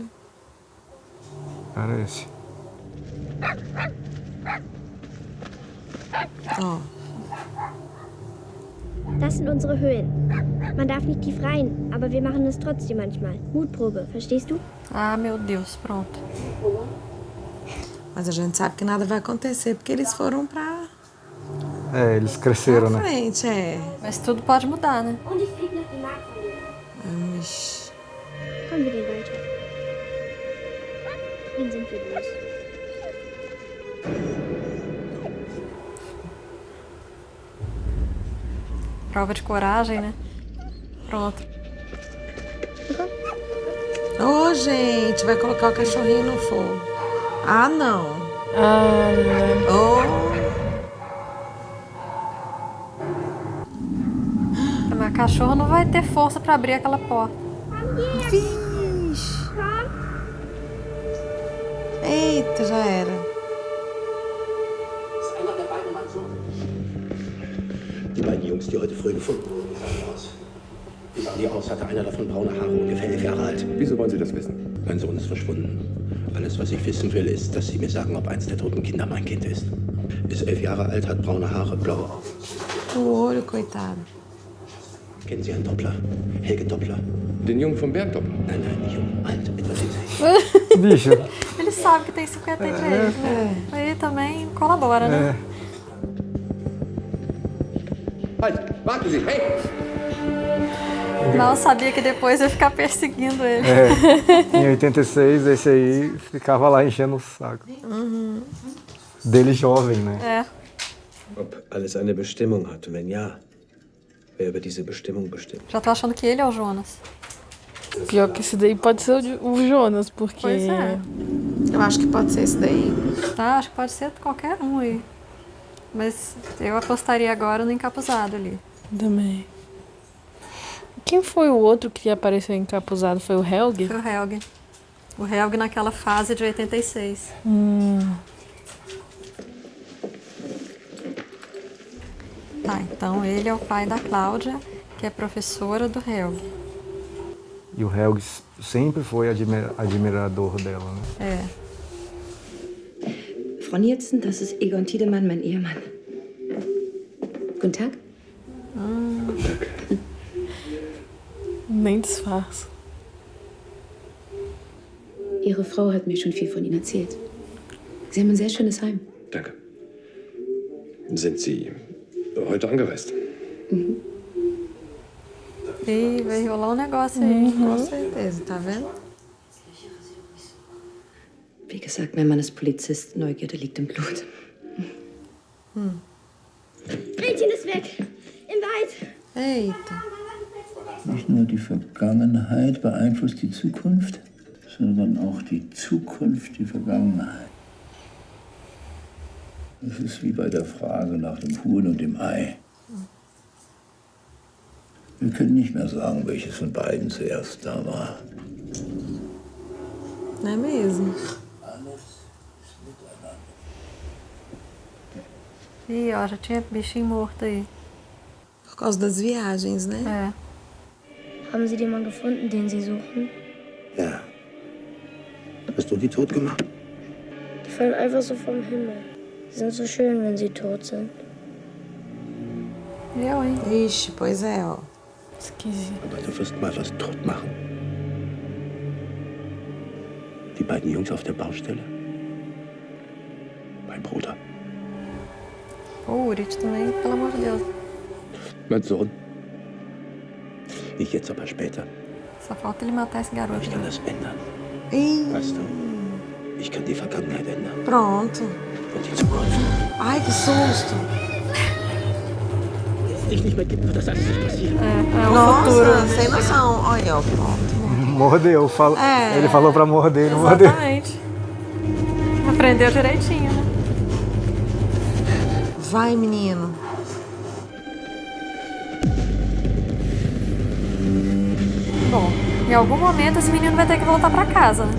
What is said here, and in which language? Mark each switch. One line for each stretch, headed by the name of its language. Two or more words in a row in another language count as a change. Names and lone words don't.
Portuguese: Cara, esse. Ó.
German: Das sind unsere Höhlen. Man darf nicht tief rein, aber wir machen es trotzdem manchmal. Mutprobe, verstehst du?
Portuguese: Ah, meu Deus, pronto. Mas a gente sabe que nada vai acontecer, porque eles foram pra É, eles cresceram, né? frente, é. Mas tudo pode mudar, né?
German: Und ich fliege nach dem Markt von dir.
Portuguese: Vamos.
German: Komm, wir gehen weiter. Wen sind wir los?
Portuguese: Prova de coragem, né? Pronto. Ô, gente, vai colocar o cachorrinho no fogo. Ah, não. Ah, Oh. Mas a cachorra não vai ter força pra abrir aquela porta. Vixe. Eita, já era.
German: Die beiden Jungs, die heute früh gefunden wurden, wie sahen die aus? Wie sahen die aus? Hatte einer davon braune Haare, ungefähr 11 Jahre alt. Wieso wollen Sie das wissen? Mein Sohn ist verschwunden. Alles, was ich wissen will, ist, dass Sie mir sagen, ob eins der toten Kinder mein Kind ist. Ist 11 Jahre alt, hat braune Haare, blaue Augen.
Portuguese: O olho, coitado.
German: Kennen Sie einen Doppler? Helge Doppler? Den Jungen vom Bergdoppler? Nein, nicht jung, alt, etwa 70.
Portuguese: Bicho. Ele sabe que tem 53, né? Aí também colabora, né?
German: Halt! Warten Sie! Hey!
Portuguese: Mal sabia que depois ia ficar perseguindo ele. É, em 86, esse aí ficava lá enchendo o saco. Dele jovem, né? É.
German: Ob alles eine Bestimmung hat und wenn ja, wer über diese Bestimmung bestimmt.
Portuguese: Já tô achando que ele é o Jonas. Pior que esse daí pode ser o Jonas, porque... Pois é. Eu acho que pode ser esse daí. Tá, acho que pode ser qualquer um aí. Mas eu apostaria agora no encapuzado ali. Também. Quem foi o outro que apareceu encapuzado? Foi o Helg? Foi o Helg. O Helg naquela fase de 86. Tá, então ele é o pai da Cláudia, que é professora do Helg. E o Helg sempre foi admirador dela, né? É.
German: Frau Nielsen, das ist Egon Tiedemann, mein Ehemann. Guten Tag. Guten Tag.
Portuguese: Nem disfarça.
German: Ihre Frau hat mir schon viel von Ihnen erzählt. Sie haben ein sehr schönes Heim. Danke. Sind Sie heute angereist?
Portuguese: E vai rolar negócio aí. Com certeza, tá vendo?
German: Wie gesagt, mein Mann ist Polizist. Neugierde liegt im Blut. Gretchen ist weg. Im Wald.
Portuguese: Eita.
German: Nicht nur die Vergangenheit beeinflusst die Zukunft, sondern auch die Zukunft die Vergangenheit. Das ist wie bei der Frage nach dem Huhn und dem Ei. Wir können nicht mehr sagen, welches von beiden zuerst da war.
Portuguese: Não é mesmo? Ih, ó, já tinha bichinho morto aí. Por causa das viagens, né? É.
German: Haben Sie den Mann gefunden, den Sie suchen? Ja. Hast du die tot gemacht? Die fallen einfach so vom Himmel. Sie sind so schön, wenn sie tot sind.
Portuguese: Eu, hein? Ixi, pois é, ó. Esquisito.
German: Aber du wirst mal was tot machen. Die beiden Jungs auf der Baustelle. Mein Bruder.
Portuguese: O Urit também, pelo amor de Deus.
German: Mein Sohn. Nicht jetzt, aber später.
Portuguese: Só falta ele matar esse garoto.
German: Ich kann das ändern.
Portuguese: Ih,
German: Weißt du? Ich kann die Vergangenheit ändern.
Portuguese: pronto.
German: Und die Zukunft.
Portuguese: Ai, que susto.
German: Ich nicht mehr gibt, wird das alles nicht passieren.
Portuguese: É o Nossa, futuro. sem noção. Olha, ó, pronto. Mordeu. Ele falou pra morder, não mordeu. Exatamente. Aprendeu direitinho, né? Vai, menino. Bom, em algum momento esse menino vai ter que voltar pra casa, né?